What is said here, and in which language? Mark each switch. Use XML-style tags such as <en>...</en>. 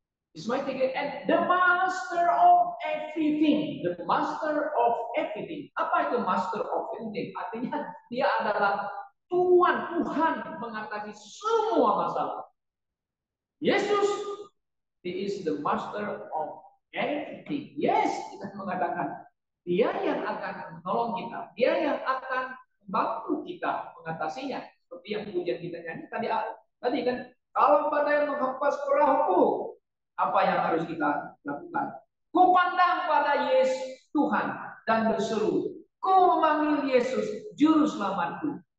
<en>He's mighty King and the master of everything. The master of everything.</en> <id>Apa itu</id> <en>master of everything?</en> <id>Artinya dia adalah Tuhan mengatasi semua masalah.</id> <en>Yesus, He is the master of everything.</en> <id>Yes, kita mengatakan dia yang akan menolong kita, dia yang akan membantu kita mengatasinya. Seperti yang pujian kita nyanyi tadi kan, kalau badai menghempas perahu, apa yang harus kita lakukan? Ku pandang pada Yesus Tuhan dan berseru, ku memanggil Yesus juru selamatku.</id>